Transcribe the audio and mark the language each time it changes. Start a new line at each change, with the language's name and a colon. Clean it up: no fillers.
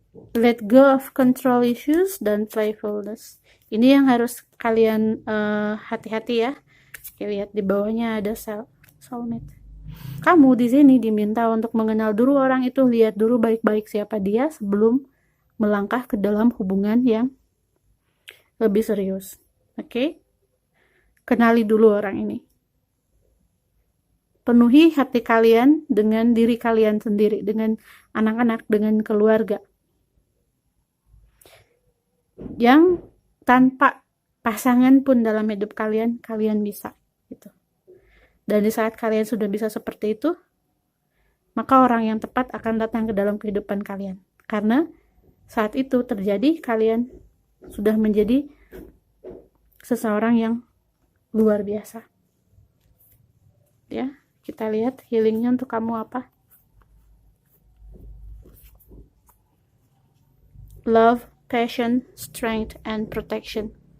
English: Let go of control issues dan playfulness.
Indonesian: Ini yang harus kalian hati-hati ya. Oke, lihat di bawahnya ada soulmate. Kamu di sini diminta untuk mengenal dulu orang itu, lihat dulu baik-baik siapa dia sebelum melangkah ke dalam hubungan yang lebih serius. Oke? Kenali dulu orang ini. Penuhi hati kalian dengan diri kalian sendiri, dengan anak-anak, dengan keluarga. Yang tanpa pasangan pun dalam hidup kalian bisa gitu. Dan di saat kalian sudah bisa seperti itu, maka orang yang tepat akan datang ke dalam kehidupan kalian. Karena saat itu terjadi, kalian sudah menjadi seseorang yang luar biasa. Ya, kita lihat healingnya untuk kamu apa?
English: Love, passion, strength, and protection.